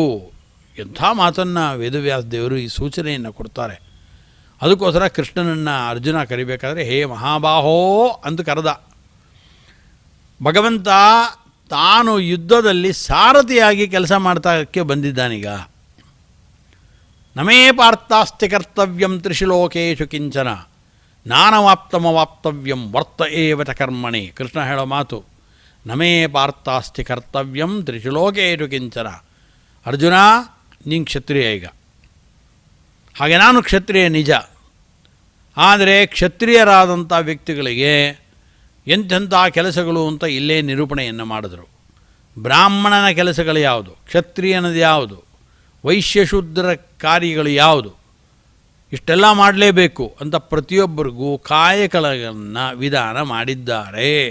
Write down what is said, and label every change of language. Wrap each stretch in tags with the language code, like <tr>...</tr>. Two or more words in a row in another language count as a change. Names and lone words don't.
<kn>ಎಂಥ ಮಾತನ್ನು ವೇದವ್ಯಾಸ ದೇವರು ಈ ಸೂಚನೆಯನ್ನು ಕೊಡ್ತಾರೆ. ಅದಕ್ಕೋಸ್ಕರ ಕೃಷ್ಣನನ್ನು ಅರ್ಜುನ ಕರಿಬೇಕಾದ್ರೆ</kn> <sa>ಹೇ ಮಹಾಬಾಹೋ</sa> <kn>ಅಂತ ಕರೆದ. ಭಗವಂತ ತಾನು ಯುದ್ಧದಲ್ಲಿ ಸಾರಥಿಯಾಗಿ ಕೆಲಸ ಮಾಡ್ತಾಕ್ಕೆ ಬಂದಿದ್ದಾನೀಗ.</kn> <sa>ನಮೇ ಪಾರ್ಥಾಸ್ತಿ ಕರ್ತವ್ಯಂ ತ್ರಿಶಿಲೋಕೇಶು ಕಿಂಚನ ನಾನವಾಪ್ತಮವಾಪ್ತವ್ಯಂ ವರ್ತ ಏವಚ ಕರ್ಮಣಿ.</sa> <kn>ಕೃಷ್ಣ ಹೇಳೋ ಮಾತು,</kn> <sa>ನಮೇ ಪಾರ್ಥಾಸ್ತಿ ಕರ್ತವ್ಯಂ ತ್ರಿಶಿಲೋಕೇಶು ಕಿಂಚನ.</sa> <kn>ಅರ್ಜುನ, ನೀನು ಕ್ಷತ್ರಿಯ ಈಗ. ಹಾಗೆ ನಾನು ಕ್ಷತ್ರಿಯ ನಿಜ, ಆದರೆ ಕ್ಷತ್ರಿಯರಾದಂಥ ವ್ಯಕ್ತಿಗಳಿಗೆ ಎಂತೆಂಥ ಕೆಲಸಗಳು ಅಂತ ಇಲ್ಲೇ ನಿರೂಪಣೆಯನ್ನು ಮಾಡಿದ್ರು. ಬ್ರಾಹ್ಮಣನ ಕೆಲಸಗಳು ಯಾವುದು, ಕ್ಷತ್ರಿಯನದು ಯಾವುದು, ವೈಶ್ಯಶೂದ್ರ ಕಾರ್ಯಗಳು ಯಾವುದು, ಇಷ್ಟೆಲ್ಲ ಮಾಡಲೇಬೇಕು ಅಂತ ಪ್ರತಿಯೊಬ್ಬರಿಗೂ ಕಾಯಕಗಳನ್ನು ವಿಧಾನ ಮಾಡಿದ್ದಾರೆ.</kn>